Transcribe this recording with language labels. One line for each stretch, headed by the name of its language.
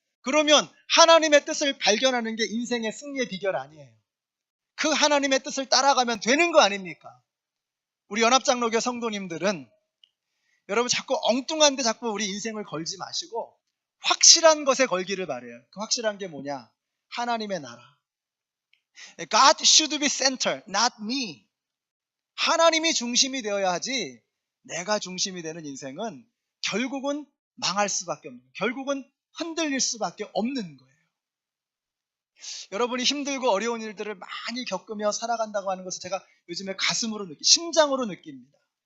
Korean: 그러면 하나님의 뜻을 발견하는 게 인생의 승리의 비결 아니에요. 그 하나님의 뜻을 따라가면 되는 거 아닙니까? 우리 연합장로교 성도님들은 여러분 자꾸 엉뚱한 데 자꾸 우리 인생을 걸지 마시고 확실한 것에 걸기를 바래요. 그 확실한 게 뭐냐? 하나님의 나라.
English: God should be center, not me.
Korean: 하나님이 중심이 되어야 하지 내가 중심이 되는 인생은 결국은 망할 수밖에 없는 거예요. 결국은 흔들릴 수밖에 없는 거예요. 여러분이 힘들고 어려운 일들을 많이 겪으며 살아간다고 하는 것을 제가 요즘에 가슴으로 심장으로 느낍니다.